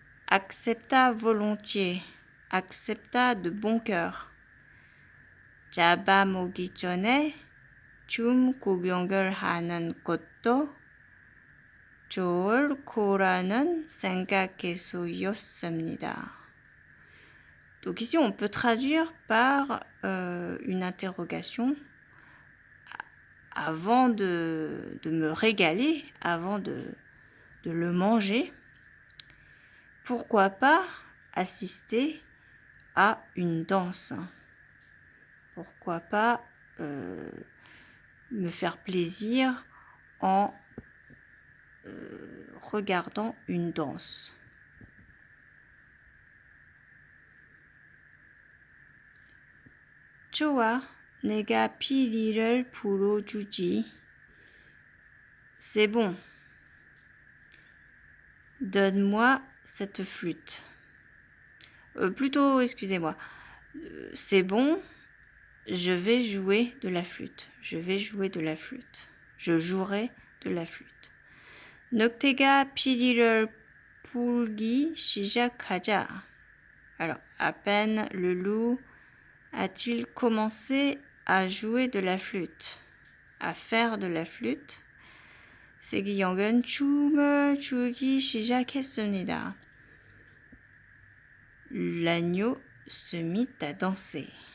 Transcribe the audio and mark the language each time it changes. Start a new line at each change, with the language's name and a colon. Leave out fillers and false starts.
French: Accepta volontiers, accepta de bon cœur.
Korean: 잡아먹기 전에 좀 구경을 하는 것도 좋을 거라는 생각에서였습니다.
French: Donc ici on peut traduire par une interrogation. Avant de me régaler, avant de le manger, pourquoi pas assister à une danse? Pourquoi pas me faire plaisir en regardant une danse?
Korean: 좋아, 내가 피리를 불어주지.
French: C'est bon. Donne-moi cette flûte. Plutôt, excusez-moi. C'est bon, je vais jouer de la flûte. Je vais jouer de la flûte. Je jouerai de la flûte.
Korean: 늑대가 피리를 불기 시작하자.
French: Alors, à peine le loup a-t-il commencé à jouer de la flûte, à faire de la flûte,
Korean: 세기영은 춤을 추기 시작했습니다.
French: L'agneau se mit à danser.